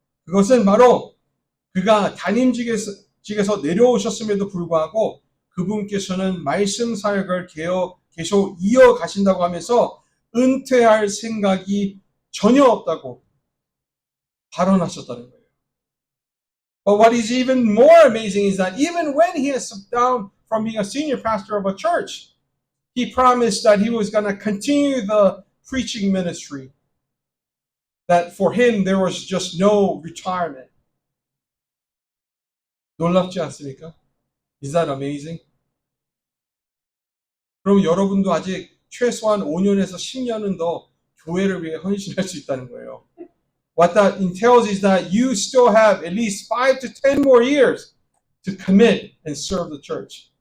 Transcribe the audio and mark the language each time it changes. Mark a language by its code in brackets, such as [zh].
[ko] 그것은 바로 그가 담임직에서 내려오셨음에도 불구하고 그분께서는 말씀 사역을 계속 이어가신다고 하면서 은퇴할 생각이 전혀 없다고 발언하셨다는 거예요. [en] But what is even more amazing is that even when he has stepped down from being a senior pastor of a church, he promised that he was going to continue the preaching ministry. That for him there was just no retirement. [ko] 놀랍지 않습니까? [en] Is that amazing? [ko] 그럼 여러분도 아직 최소한 5년에서 10년은 더 교회를 위해 헌신할 수 있다는 거예요. [en] What that entails is that you still have at least 5 to 10 more years to commit and serve the church.